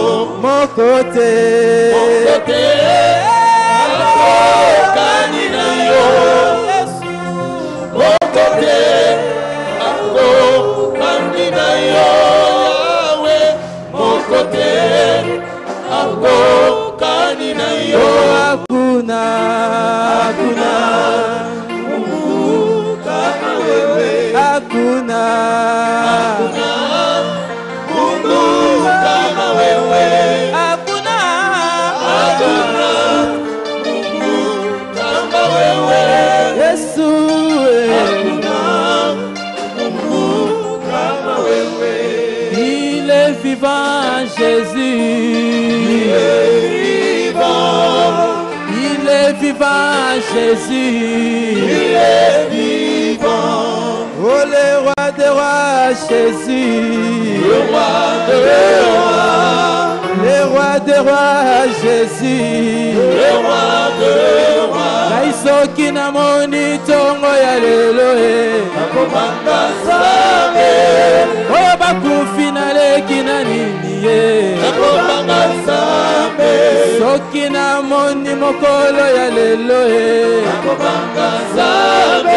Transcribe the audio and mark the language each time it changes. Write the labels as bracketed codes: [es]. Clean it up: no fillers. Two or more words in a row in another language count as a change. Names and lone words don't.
[ln] Mokote akokani na yo. Yesu mokote akokani na yo. Yahweh mokote akokani na yo. [sw] Hakuna hakuna Mungu kama wewe. Hakuna Mungu kama wewe. Yesu hakuna Mungu kama wewe. [fr] Il est vivant Jésus. Il est vivant. Il est vivant Jésus. Il est vivant. Oh le roi des rois Jésus. Le roi des rois. Le roi des rois Jésus. Le roi des rois. [ln] Naisoki na moni tongo ya lelo akobanga Nzambe. Oyo bakufi na leki na nini ye akobanga Nzambe. Soki na moni mokolo ya lelo akobanga Nzambe.